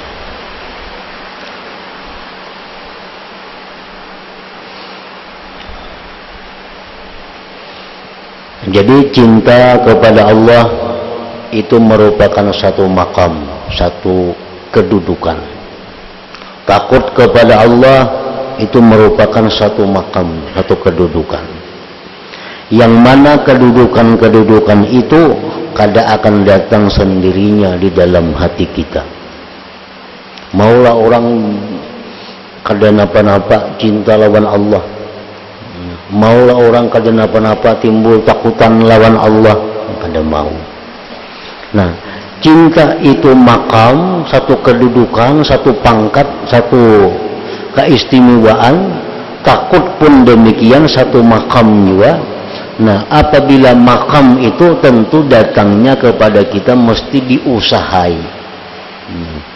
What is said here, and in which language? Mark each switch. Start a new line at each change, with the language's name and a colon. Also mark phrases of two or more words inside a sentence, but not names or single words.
Indonesian: Jadi cinta kepada Allah itu merupakan satu makam, satu kedudukan. Takut kepada Allah itu merupakan satu makam, satu kedudukan, yang mana kedudukan-kedudukan itu kada akan datang sendirinya di dalam hati kita.
Banjar: Maulah orang kada napa-napa cinta lawan Allah, maulah orang kada napa-napa timbul takutan lawan Allah, kada mau.
Indonesian: Nah, cinta itu makam, satu kedudukan, satu pangkat, satu keistimewaan. Takut pun demikian, satu makam juga. Nah, apabila makam itu tentu datangnya kepada kita mesti diusahai.